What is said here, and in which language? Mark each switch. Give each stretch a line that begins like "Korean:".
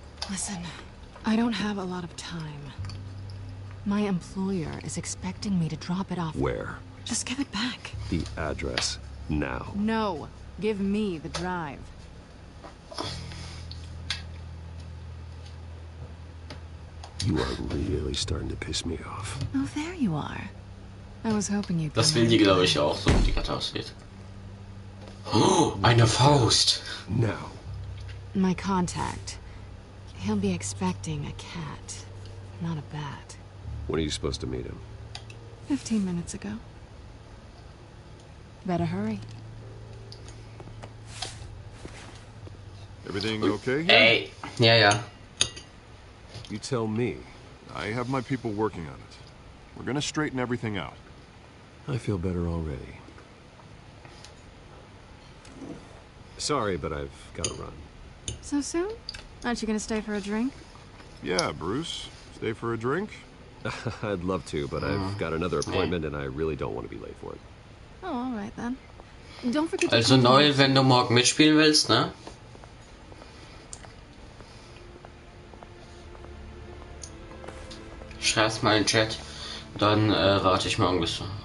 English: Listen, I don't have a lot of time. My employer is expecting me to drop it off. Where? Just give it back. The address, now. No, give me the drive. You are really starting to piss me off. Oh, there you are. I was hoping you'd.
German: Das will die, glaube ich, auch, so wie die gerade aussieht. Oh, eine Faust.
English: Now. My contact. He'll be expecting a cat, not a bat. When are you supposed to meet him? 15 minutes ago. Better hurry. Everything okay here?
German: Ey, ja.
English: You tell me. I have my people working on it. We're gonna straighten everything out. I feel better already. Sorry, but I've got to run. So soon? Aren't you gonna stay for a drink? Yeah, Bruce. Stay for a drink? I'd love to, but I've got another appointment and I really don't want to be late for it. Oh, all right then. Don't forget to
German: Also Noel, wenn du morgen mitspielen willst, ne? Schreib's mal in den Chat, dann warte ich morgen bis du.